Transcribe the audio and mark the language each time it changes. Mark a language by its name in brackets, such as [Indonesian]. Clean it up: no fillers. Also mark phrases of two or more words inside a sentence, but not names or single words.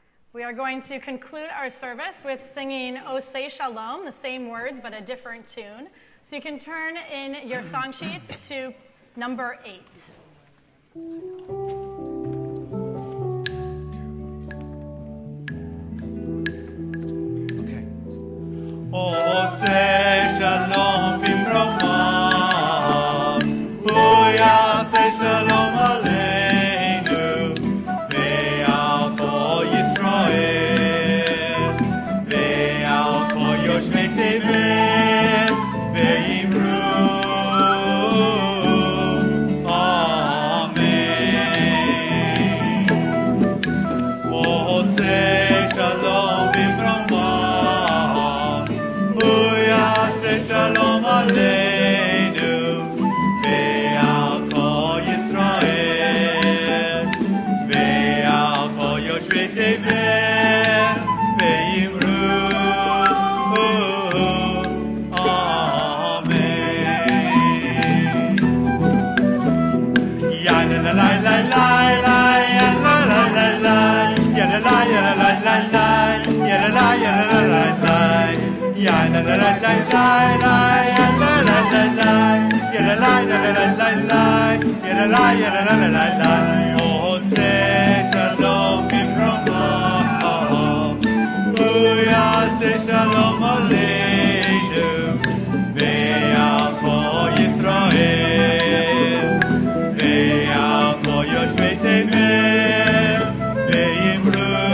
[English] We are going to conclude our service with singing O Say Shalom, the same words but a different tune. So you can turn in your song sheets to number 8. [Hebrew] עושה שלום במרומו, הוא יעשה שלום עלינו, ועל כל ישראל, ועל כל יושבי תבת, ואמרו, אמן. עושה שלום במרומו, שלום עלינו, ועל כל ישראל, ועל כל יושבי תבת, ואמרו, אמן. Ya la la la la la la, ya la la la la, ya la la ya la la la la, ya la la ya la la la la. Ya la la la la la la, ya la la la la, ya la la la la la la, ya la la ya la la la la. עושה שלום במרומו, הוא יעשה שלום עלינו, ועל כל ישראל, ועל כל יושבי תבת, ואמרו.